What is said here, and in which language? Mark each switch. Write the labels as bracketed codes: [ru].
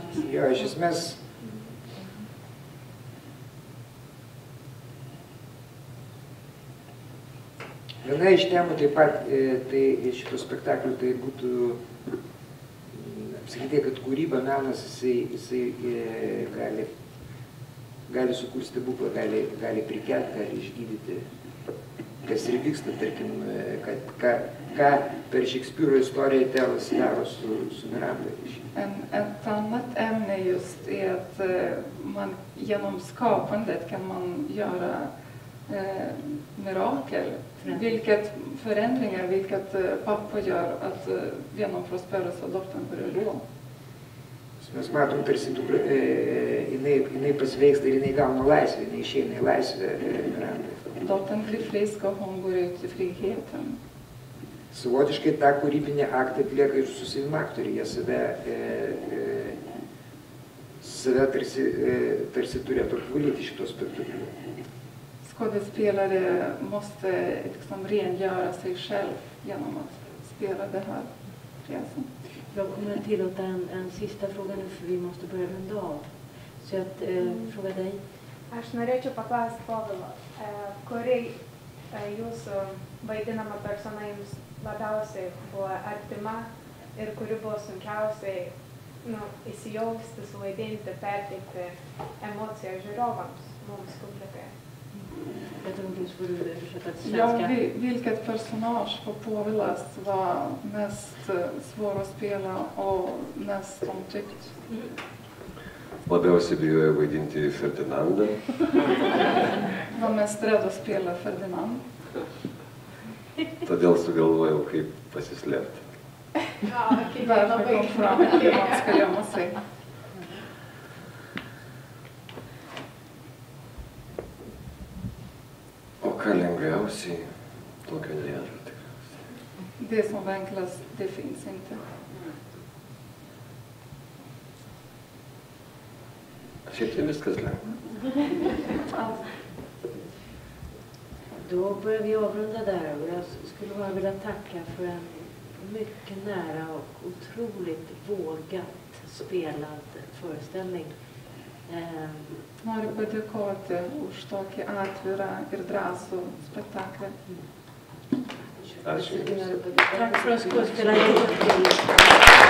[lt] Jo, iš esmės, viena iš temų taip pat, tai šito spektaklio tai būtų, apsakyti, kad kūryba, menas, jisai gali sukurti stebuklą, gali prikelti, gali išgydyti, kas ir vyksta, tarkim, ką per Shakespeare istoriją tėvas daro su Miranda. [sv] Ett annat ämne just är att man genom skapandet kan man göra mirakel. Vilket förändringar, vilket pappa gör att genom Prosperous och dottern börjar gå. [lt] Mes matom, tarsi jinai pasveiksta ir jinai gauna laisvę, jinai išeina į laisvę Miranda. [sv] Dottern blir frisk och hon går ut i friheten. [lt] Savotiškai tą kūrybinį aktą atlieka ir su savim aktoriai. Jie save tarsi turėtų apvalyti šito spektakliu. [sv] Skådespelare måste liksom rengöra sig själv genom att spela det här pjäsen. Jag kommer att tillåta en sista fråga nu, för vi måste börja runda av. Så jag frågar dig. [lt] Aš norėčiau paklausti Povilo, kuri jūsų vaidinama persona jums labiausiai buvo artima ir kuri buvo sunkiausiai įsijausti, suvaidinti, perteikti emociją žiūrovams, mums publikai. [sv] Ja, vilket personage på Povilas var mest svår att spela och mest omtyckt? [lt] Labiausiai bijojo vaidinti Ferdinandą. [sv] Var mest rädd att spela Ferdinand. [lt] Todėl sugalvojau, kaip pasislėpti. [sv] Därför kom fram att man ska gömma sig. [lt] O ką lengviausiai, tokio nėra tikriausiai. [sv] Det som var enklast, det finns inte. [lt] Šiaip tai viskas lengva. [sv] Då börjar vi avrunda där, och jag skulle bara vilja tacka för en mycket nära och otroligt vågat spelad föreställning. [lt] Noriu padėkoti už tokį atvirą ir drąsų spektaklį. Ačiū. [sv] Tack för att skådespelaren.